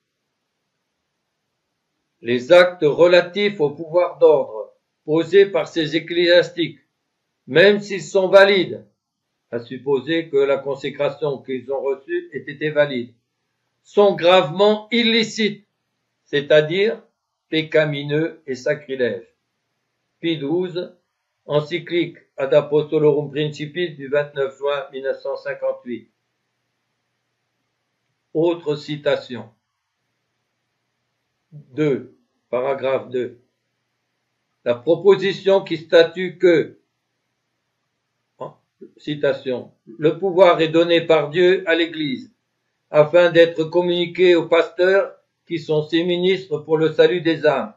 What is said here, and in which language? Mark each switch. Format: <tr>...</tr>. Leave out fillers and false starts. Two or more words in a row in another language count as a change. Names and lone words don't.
<fr>Les actes relatifs au pouvoir d'ordre posés par ces ecclésiastiques, même s'ils sont valides, à supposer que la consécration qu'ils ont reçue ait été valide, sont gravement illicites, c'est-à-dire pécamineux et sacrilèges. Pie XII, encyclique Ad Apostolorum Principis du 29 juin 1958. Autre citation. 2. Paragraphe 2. La proposition qui statue que, citation, le pouvoir est donné par Dieu à l'Église, afin d'être communiqué aux pasteurs qui sont ses ministres pour le salut des âmes.</fr>